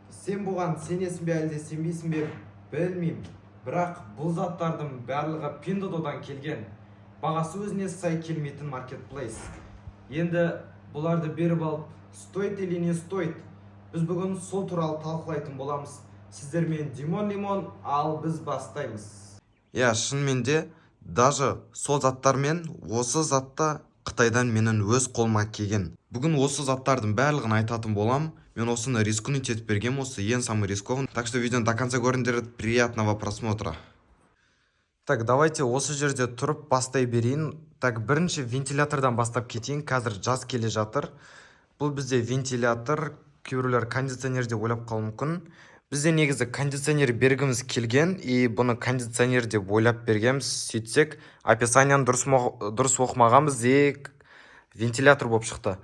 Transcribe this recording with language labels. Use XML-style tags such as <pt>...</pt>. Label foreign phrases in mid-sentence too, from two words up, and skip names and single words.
<kk>Сен бұған сенесің бе әлде сенбейсің бе білмеймін. Бірақ бұл заттардың барлығы Pinduoduo'дан келген. Бағасы өзіне сай келмейтін маркетплейс. Енді бұларды беріп алып,</kk> <ru>стоит или не стоит?</ru> <kk>Біз бүгін сол туралы талқылайтын боламыз. Сіздермен Димон Лимон, ал біз бастаймыз. Шынымен де, даже сол заттармен осы затта Қытайдан менің өз қолыма келген. Бүгін осы заттардың барлығын айтатын болам. Мен осыны рискнуть етіп бергем, осы ең</kk> <ru>самый рискован. Так что видеоны до конца көріңдер, приятного просмотра. Так, давайте</ru> <kk>осы жерде тұрып бастай берейін. Так, бірінші вентилятордан бастап кетейін. Қазір жаз келе жатыр. Бұл бізде вентилятор, кейбіреулер кондиционер деп ойлап қалуы мүмкін. Бізде негізі кондиционер бергіміз келген, и бұны кондиционер деп ойлап бергенбіз. Сөйтсек, описанияны дұрыс оқымағанбыз, вентилятор болып шықты.</kk>